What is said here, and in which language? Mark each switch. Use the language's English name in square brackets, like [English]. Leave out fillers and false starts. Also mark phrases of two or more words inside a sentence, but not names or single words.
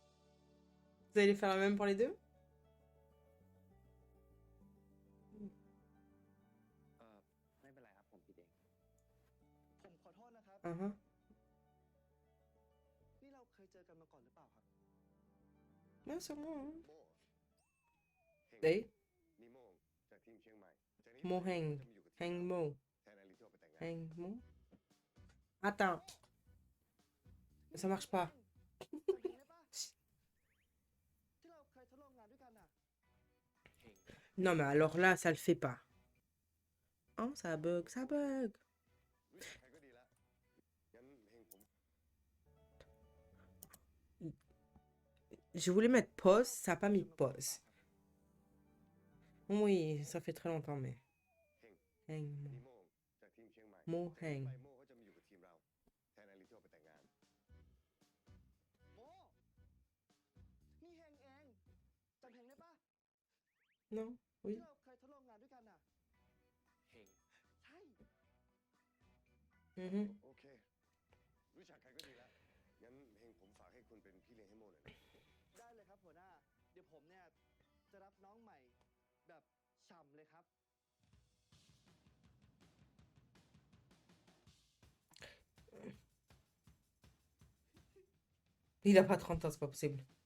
[French] Vous allez faire la même pour les deux? Ah ah. [Thai] นี่เราเคยเจอกันมาก่อนหรือเปล่าครับ [French] Ouais, c'est moi. Hein. [Thai] โม่เฮง Eh? นิโม่จากทีมเชียงใหม่จากนี้ Mo ไป Heng. จะมาอยู่กับทีม Heng เรา Mo. แทนอลิโทไปแต่งงาน [French] Heng Mo. Attends. Ça marche pas. [Thai] จำเพลงได้ปะที่เราเคยทดลองงานด้วยกันอ่ะ [French] Non, mais alors là, ça le fait pas. Oh, ça bug, ça bug. [Thai] รู้จักใครก็ดีละงั้นเฮงผม [French] Je voulais mettre pause, ça n'a pas mis pause. Oui, ça fait très longtemps, mais. [Thai] เฮง Heng นิ Mo. โม่จากทีมเชียงใหม่ โม่ จากนี้ แฮง ไปโม่ก็จะมาอยู่กับทีมเราแทนอลิโทไปแต่งงาน โมนี่เฮงเองจำเพลงได้ปะ [French] Non? [Thai] ที่ [French] Oui. [Thai] เราเคยทดลองงานด้วยกันอ่ะ เฮง ใช่ Mhm. โอเค รู้จักใครก็ดีละงั้นเฮงผมฝากให้คุณเป็นพี่เลี้ยงให้โม่หน่อยนะ ได้เลยครับหัวหน้า เดี๋ยวผมเนี่ยจะรับน้องใหม่แบบฉ่ำเลยครับ [French] Il a pas 30 ans, c'est pas possible.